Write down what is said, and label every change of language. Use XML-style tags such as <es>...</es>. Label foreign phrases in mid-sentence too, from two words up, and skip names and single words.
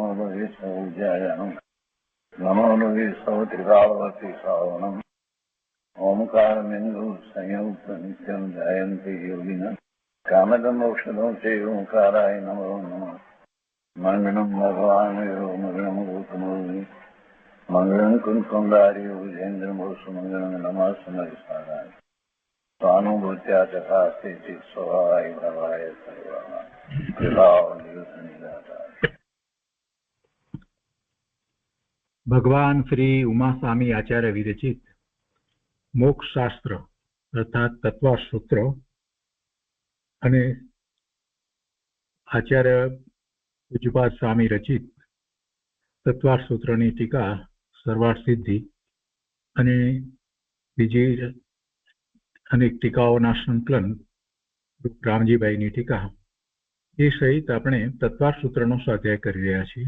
<sa>लोये सौज्यायानं नमो लोये सौत्रिकावती सावनं ओंकारमिन्दु संयुक्त नित्यं ध्यायन्ति योगिनः कामदमोक्षदं चैवोंकाराय नमो नमः मङ्गलं भगवान् यो मङ्गलं गौतमोऽग्नि मङ्गलं कुन्कुण्डार्यो विजेन्द्रमोसुमङ्गलं नमः समयसाराय स्वानुभूत्या चकास्ते स्वभावाय भवाय सर्वाः</sa> <gu>ભગવાન શ્રી ઉમાસ્વામી આચાર્ય વિરચિત મોક્ષ શાસ્ત્ર અર્થાત તત્વસૂત્ર અને આચાર્ય પૂજ્યપાદ સ્વામી રચિત તત્વસૂત્રની ટીકા સર્વાર્થ સિદ્ધિ અને બીજી અનેક ટીકાઓના સંકલન રામજીભાઈની ટીકા એ સહિત આપણે તત્વસૂત્રનો સ્વાધ્યાય કરી રહ્યા છીએ.</gu>